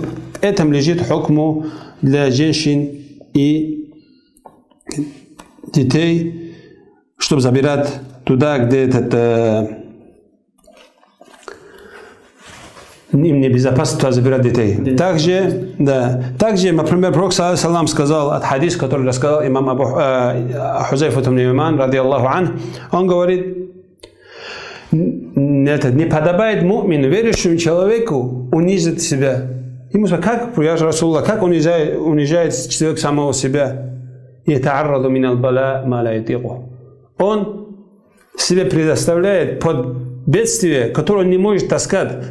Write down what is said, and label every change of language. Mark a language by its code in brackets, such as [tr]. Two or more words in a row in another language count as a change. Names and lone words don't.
[ru] В этом лежит хукму для женщин и детей, чтобы забирать туда, где им небезопасно туда забирать детей. Также, например, Пророк саллаллаху сказал от хадис, который рассказал имам Хузайфа ибн Яман, [ar] رضي الله عنه, [ru] он говорит, не подобает му'мину, верующему человеку, унизить себя. Ему сказал, как, я же Расулаллах, как унижает человек самого себя? Он себе предоставляет под бедствие, которое он не может таскать.